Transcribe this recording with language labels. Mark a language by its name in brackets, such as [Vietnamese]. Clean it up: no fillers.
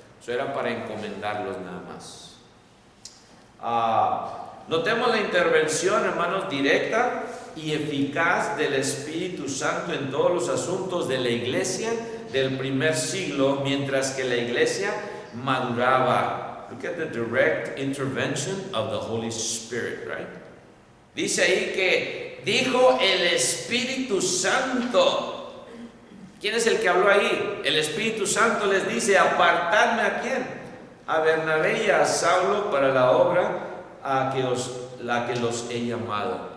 [Spanish] Eso era para encomendarlos nada más. Notemos la intervención, hermanos, directa y eficaz del Espíritu Santo en todos los asuntos de la iglesia del primer siglo, mientras que la iglesia maduraba. [English] Look at the direct intervention of the Holy Spirit, right? [Spanish] Dice ahí que dijo el Espíritu Santo. ¿Quién es el que habló ahí? El Espíritu Santo les dice, apartadme ¿a quién? A Bernabé y a Saulo para la obra la que los he llamado.